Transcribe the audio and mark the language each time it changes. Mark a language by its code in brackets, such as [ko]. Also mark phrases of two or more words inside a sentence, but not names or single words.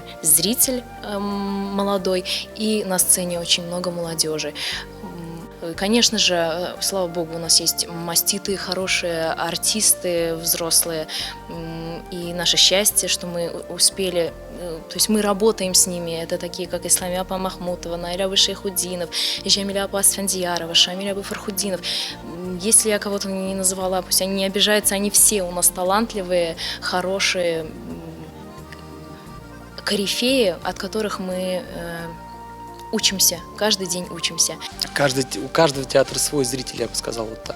[ru] Зритель молодой, и на сцене очень много молодежи. Конечно же, слава богу, у нас есть маститые, хорошие артисты, взрослые. И наше счастье, что мы успели, то есть мы работаем с ними. Это такие, как Ислами Апа Махмутова, Найля Абы Шейхуддинов, Жамиля Апа Асфандиярова, Шамиля Абы Фархуддинов. Если я кого-то не называла, пусть они не обижаются, они все у нас талантливые, хорошие, корифеи, от которых мы учимся, каждый день учимся. У каждого театра свой зритель, я бы сказал вот так.